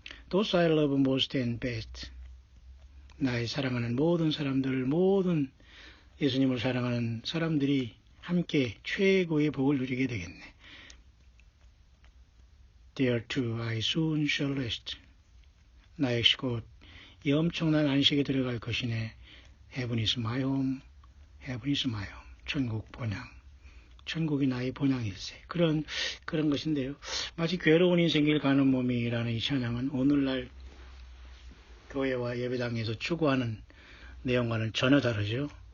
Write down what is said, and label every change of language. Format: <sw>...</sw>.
<en>Those I love most and best.</en> <ko>나의 사랑하는 모든 사람들, 모든 예수님을 사랑하는 사람들이 함께 최고의 복을 누리게 되겠네.</ko> <en>There too I soon shall rest.</en> <ko>나 역시 곧 이 엄청난 안식에 들어갈 것이네.</ko> <en>Heaven is my home. Heaven is my home.</en> <ko>천국 본향. 천국이 나의 본향일세. 그런 것인데요. 마치 괴로운 인생길 가는 몸이라는 이 찬양은 오늘날 교회와 예배당에서 추구하는 내용과는 전혀 다르죠.</ko>